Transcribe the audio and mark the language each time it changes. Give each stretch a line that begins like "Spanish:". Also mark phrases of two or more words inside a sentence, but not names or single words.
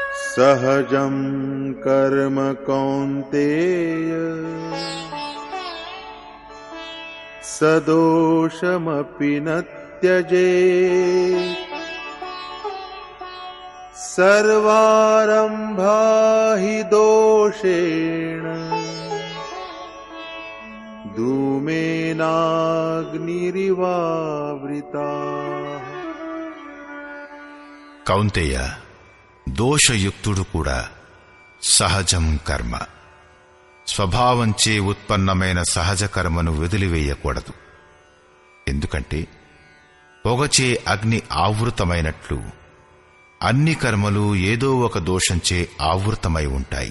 Sanskrit: सहजं कर्म कौन्तेय सदोषमपि न त्यजेत् सर्वारम्भा हि दोषेण धूमेनाग्निरिवावृताः।
Telugu: కౌంతేయ, దోషయుక్తుడు కూడా
Sanskrit: సహజం కర్మ,
Telugu: స్వభావంచే ఉత్పన్నమైన సహజ కర్మను వదిలివేయకూడదు. ఎందుకంటే పొగచే అగ్ని ఆవృతమైనట్లు అన్ని కర్మలు ఏదో ఒక దోషంచే ఆవృతమై ఉంటాయి.